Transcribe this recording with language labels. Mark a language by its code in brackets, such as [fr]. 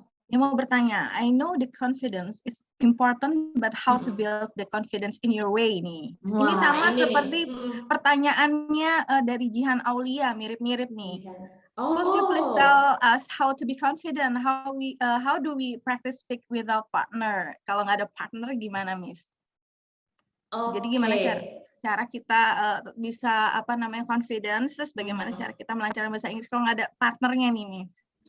[id] Dia mau bertanya, [en] I know the confidence is important, but how to build the confidence in your way nih. [id] Ini sama seperti pertanyaannya dari Jihan Aulia, mirip-mirip nih. [en] Could you please tell us how to be confident? How do we practice speak without partner? [id] Kalau nggak ada partner gimana, Miss? Jadi gimana cara kita bisa confidence, terus bagaimana cara kita melancarkan bahasa Inggris kalau nggak ada partnernya nih, Miss?